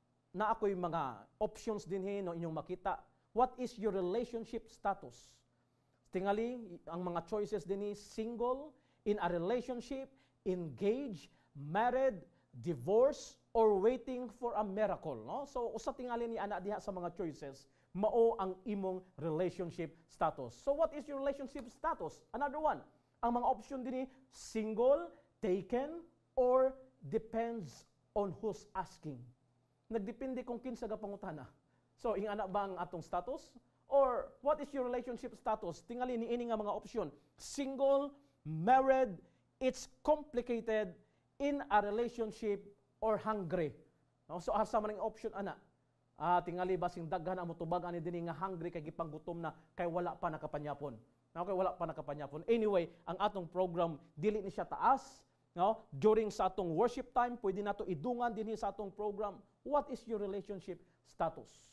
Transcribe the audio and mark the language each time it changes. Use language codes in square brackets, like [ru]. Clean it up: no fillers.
[ceb] Na ako'y mga options dinhi no inyong makita. [en] What is your relationship status? [ceb] Tingali, ang mga choices dinhi, [en] single, in a relationship, engaged, married, divorced, or waiting for a miracle. No? [ceb] So, usa tingali ni ana diha sa mga choices, mao ang imong relationship status. [en] So, what is your relationship status? Another one, [ceb] ang mga option dinhi, [en] single, taken, or depends on who's asking. [ceb] Nagdepende kung kinsa ga pangutana. So, ingana ba ang atong status? [en] Or, what is your relationship status? [ceb] Tingali niini nga mga option. [en] Single, married, it's complicated, in a relationship, or hungry. No? [ceb] So, asa man ang option, ana? Tingali basing daghan ang mutubag ani dinhi nga hungry kay gipanggutom na kay wala pa nakapanyapon. Okay, wala pa nakapanyapon. Anyway, ang atong program dili ni siya taas. No? During sa atong worship time, pwede nato idungan dinhi sa atong program. [en] What is your relationship status?